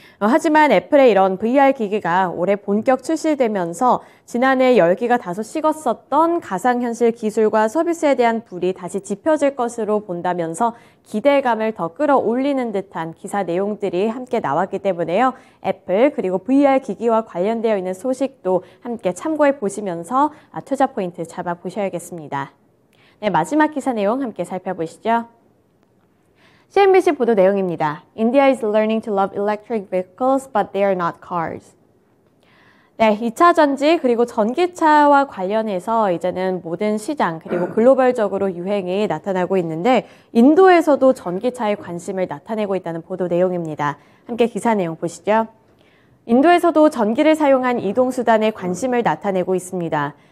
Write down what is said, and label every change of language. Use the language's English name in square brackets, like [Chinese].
[Korean] 하지만 애플의 이런 VR 기기가 올해 본격 출시되면서 지난해 열기가 다소 식었었던 가상현실 기술과 서비스에 대한 불이 다시 지펴질 것으로 본다면서 기대감을 더 끌어올리는 듯한 기사 내용들이 함께 나왔기 때문에요. 애플 그리고 VR 기기와 관련되어 있는 소식도 함께 참고해 보시면서 투자 포인트 잡아보셔야겠습니다. 네, 마지막 기사 내용 함께 살펴보시죠. CNBC 보도 내용입니다. [English] India is learning to love electric vehicles, but they are not cars. [Korean] 네, 2차 전지 그리고 전기차와 관련해서 이제는 모든 시장 그리고 글로벌적으로 유행이 나타나고 있는데 인도에서도 전기차에 관심을 나타내고 있다는 보도 내용입니다. 함께 기사 내용 보시죠. 인도에서도 전기를 사용한 이동수단에 관심을 나타내고 있습니다.